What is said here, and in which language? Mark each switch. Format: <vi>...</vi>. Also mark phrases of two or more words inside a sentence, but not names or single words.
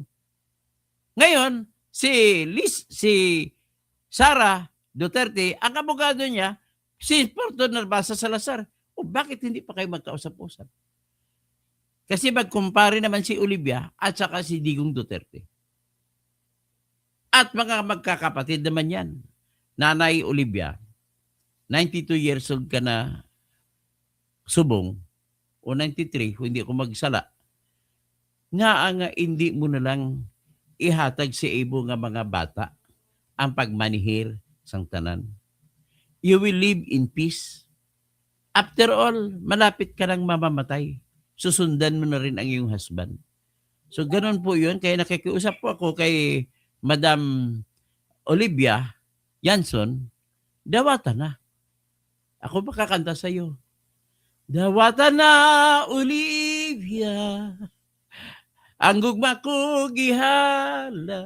<tl>Ngayon, si Sara Duterte, ang abogado niya, si Porton Narbasa Salazar. O bakit hindi pa kayo magkausap-usap? Kasi magkumpare naman si Olivia at saka si Digong Duterte. At mga magkakapatid naman yan.</tl> <hil>Nanay Olivia, 92</hil> <en>years old</en> <hil>ka na subong, o 93, kung hindi ako magsala, nga hindi mo na lang ihatag si Ibo nga mga bata ang pagmanihir sang tanan.</hil> <en>You will live in peace. After all,</en> <tl>malapit ka nang mamamatay. Susundan mo na rin ang iyong husband. So, ganun po yun. Kaya nakikiusap po ako kay Madam Olivia Janson, dawatan na. Ako makakanta sa iyo.</tl> <hil>Dawatan na, Olivia, ang gugma ko gihalad.</hil>